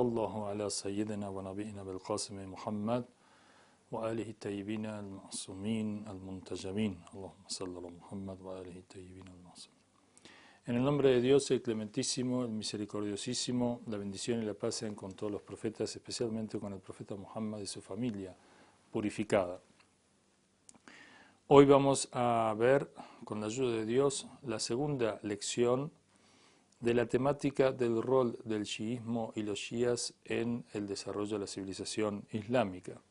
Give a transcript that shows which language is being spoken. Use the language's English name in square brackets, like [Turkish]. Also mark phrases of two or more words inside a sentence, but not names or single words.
[Arabic] الله على سيدنا ونبينا بالقاسم محمد وآله الطيبين المعصومين المنتجبين اللهم صل على محمد وآله الطيبين المعصومين. [Spanish] En el nombre de Dios, el clementísimo, el misericordiosísimo, la bendición y la paz sean con todos los profetas, especialmente con el profeta Muhammad y su familia purificada. Hoy vamos a ver, con la ayuda de Dios, la segunda lección de la temática del rol del chiismo y los shías en el desarrollo de la civilización islámica.